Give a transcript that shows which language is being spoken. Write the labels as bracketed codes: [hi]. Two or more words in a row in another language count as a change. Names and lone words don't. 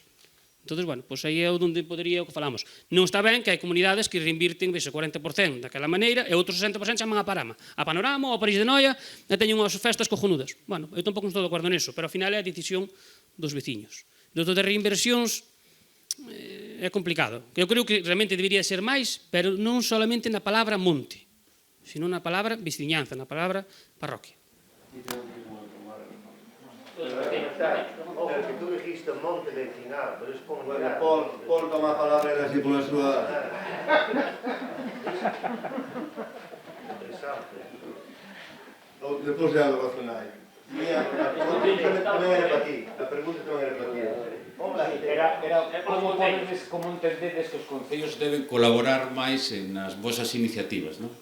[gl] Entón, bueno, pois aí é onde podería o que falamos. Non está ben que hai comunidades que reinvirten ese 40% daquela maneira e outros 60% chaman a Panorama ou a París de Noia e teñen unhas festas cojonudas. Bueno, eu tampouco non estou de acordo nisso, pero ao final é a decisión dos veciños. Entón, de reinversións é complicado. Eu creo que realmente debería ser máis, pero non solamente na palabra monte, sino na palabra veciñanza, na palabra parroquia. [es] Que tú dijiste monte vecinal, pero es comunidad. [gl] Paul toma a palabra así pola súa... Interesante. Depois de algo razonai. A pregunta tamén era para ti. Era como entendedes que os concellos deben colaborar máis nas vosas iniciativas, non?